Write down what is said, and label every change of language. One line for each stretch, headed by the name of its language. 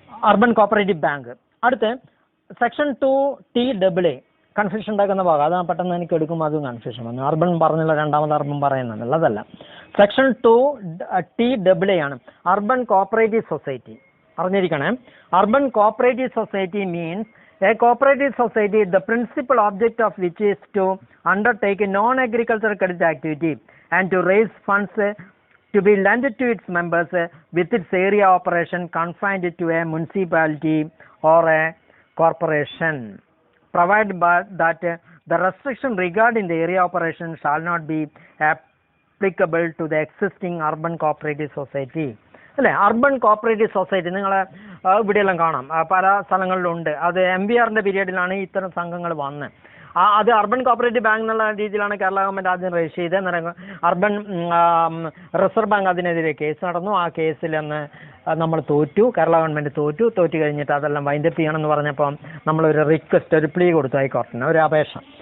Malayalam: Urban cooperative bank. അടുത്ത് section 2TA confusion ഉണ്ടാക്കുന്ന ഭാഗം, അത് പെട്ടെന്ന് എനിക്ക് എടുക്കുമ്പോൾ അതും കൺഫ്യൂഷൻ വന്നു. അർബൻ പറഞ്ഞില്ല, രണ്ടാമത് അർബൻ പറയുന്നുണ്ടല്ലോ, അതല്ല. സെക്ഷൻ 2TA ആണ് urban cooperative society. അറിഞ്ഞിരിക്കണേ,
English: Urban cooperative society means a cooperative society the principal object of which is to undertake a non-agricultural credit activity and to raise funds to be lent to its members with its area operation confined to a municipality or a corporation, provided that the restriction regarding the area operation shall not be applicable to the existing urban cooperative society.
Malayalam: അല്ലേ, urban cooperative society നിങ്ങളെ ഇവിടെയെല്ലാം കാണാം, പല സ്ഥലങ്ങളിലുണ്ട്. അത് MBRന്റെ പീരീഡിലാണ് ഇത്തരം സംഘങ്ങൾ വന്ന്. അത് അർബൻ കോപ്പറേറ്റീവ് ബാങ്ക് എന്നുള്ള രീതിയിലാണ് കേരള ഗവൺമെൻറ് ആദ്യം രജിസ്റ്റർ ചെയ്തത്. അർബൻ റിസർവ് ബാങ്ക് അതിനെതിരെ കേസ് നടന്നു. ആ കേസിൽ അന്ന് നമ്മൾ തോറ്റു, കേരള ഗവൺമെൻറ് തോറ്റു കഴിഞ്ഞിട്ട് അതെല്ലാം വൈൻഡപ്പ് ചെയ്യണമെന്ന് പറഞ്ഞപ്പോൾ നമ്മളൊരു റിക്വസ്റ്റ്, ഒരു പ്ലീ കൊടുത്തു ഹൈക്കോടതിന്, ഒരു അപേക്ഷ.